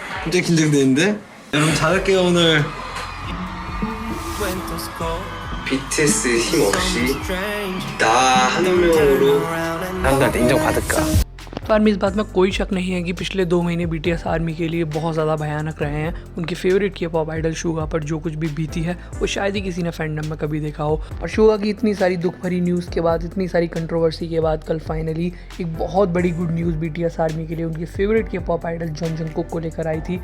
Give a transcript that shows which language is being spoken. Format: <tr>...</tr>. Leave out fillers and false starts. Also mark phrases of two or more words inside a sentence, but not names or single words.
<ko>굉장히 긴장되는데? 여러분 잘할게요 오늘. BTS 힘 없이 나 한 명으로 사람들한테 인정받을까?</ko> <hi>आर्मी इस बात में कोई शक नहीं है कि पिछले 2 महीने बीटीएस आर्मी के लिए बहुत ज़्यादा भयानक रहे हैं। उनके</hi> <en>favorite K-pop idol</en> <hi>शुगा पर जो कुछ भी बीती है वो शायद ही किसी ने फैंडम में कभी देखा हो। और शुगा की इतनी सारी दुख भरी न्यूज़ के बाद, इतनी सारी कंट्रोवर्सी के बाद कल फाइनली एक बहुत बड़ी</hi> <en>good news</en> <hi>बीटीएस आर्मी के लिए उनके</hi> <en>favorite K-pop idol</en> <hi>जॉन जंगकुक को लेकर आई थी।</hi>